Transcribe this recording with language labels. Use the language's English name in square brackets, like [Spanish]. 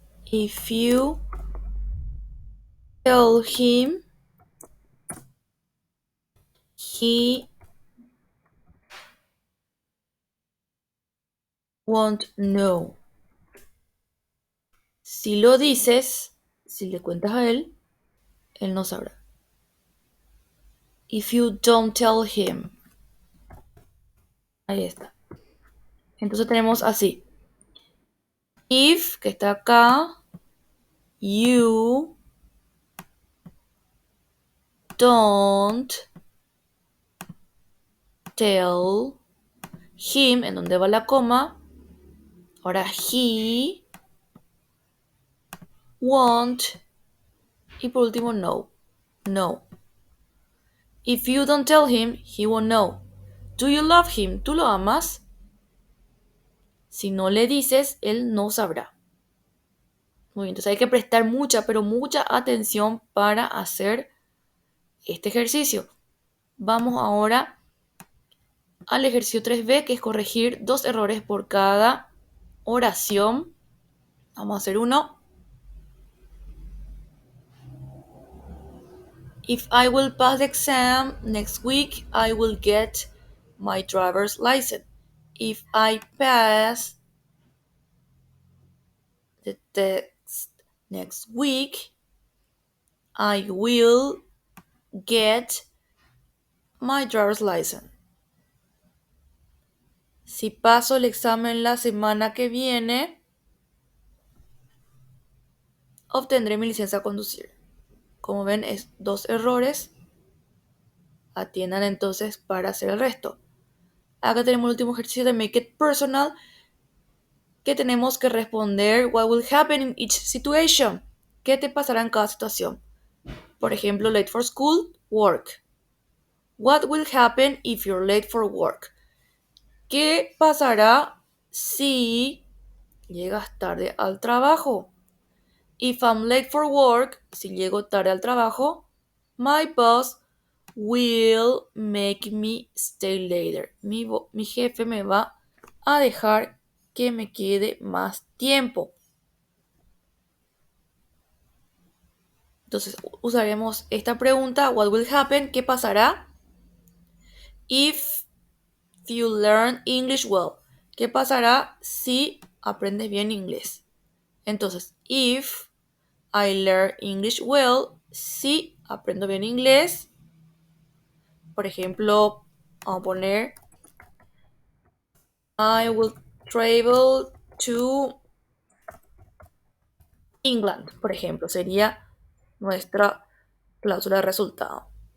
[English] if you tell him he won't know. [Spanish] Si lo dices, si le cuentas a él no sabrá. [English] If you don't tell him. [Spanish] Ahí está. Entonces tenemos así. If, que está acá, [English] you don't tell him, [Spanish] en donde va la coma. Ahora [English] he won't. [Spanish] Y por último, no. No. [English] If you don't tell him, he won't know. Do you love him? [Spanish] ¿Tú lo amas? Si no le dices, él no sabrá. Muy bien, entonces hay que prestar mucha, pero mucha atención para hacer este ejercicio. Vamos ahora al ejercicio 3B, que es corregir 2 errores por cada oración. Vamos a hacer uno. [English] If I will pass the exam next week, I will get my driver's license. If I pass the test next week, I will get my driver's license. [Spanish] Si paso el examen la semana que viene, obtendré mi licencia a conducir. Como ven, es 2 errores. Atiendan entonces para hacer el resto. Acá tenemos el último ejercicio de Make It Personal, que tenemos que responder [English] what will happen in each situation. [Spanish] ¿Qué te pasará en cada situación? Por ejemplo, [English] late for school, work. What will happen if you're late for work? [Spanish] ¿Qué pasará si llegas tarde al trabajo? [English] If I'm late for work, [Spanish] si llego tarde al trabajo, [English] my boss will make me stay later. [Spanish] Mi jefe me va a dejar que me quede más tiempo. Entonces usaremos esta pregunta, [English] what will happen? [Spanish] ¿Qué pasará? [English] If you learn English well. [Spanish] ¿Qué pasará si aprendes bien inglés? Entonces, [English] if I learn English well, [Spanish] si aprendo bien inglés, por ejemplo, vamos a poner [English] I will travel to England, [Spanish] por ejemplo, sería nuestra cláusula de resultado.